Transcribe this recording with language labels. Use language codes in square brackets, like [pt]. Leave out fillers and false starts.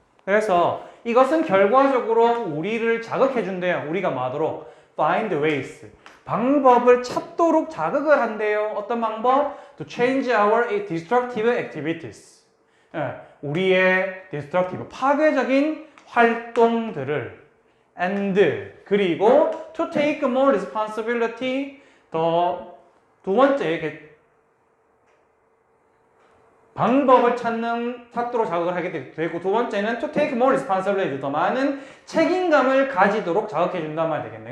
[ko] 그래서 이것은 결과적으로 우리를 자극해 준대요. 우리가 뭐 하도록? [en] find ways. [ko] 방법을 찾도록 자극을 한대요. 어떤 방법? [en] to change our destructive activities. [ko] 우리의 [en] destructive, [ko] 파괴적인 활동들을 [en] and [ko] 그리고 [en] to take more responsibility [ko] 두 번째 방법을 찾도록 자극을 하게 되고 두 번째는 to take more responsibility 더 많은 책임감을 가지도록 자극해 준단 말이 되겠네요.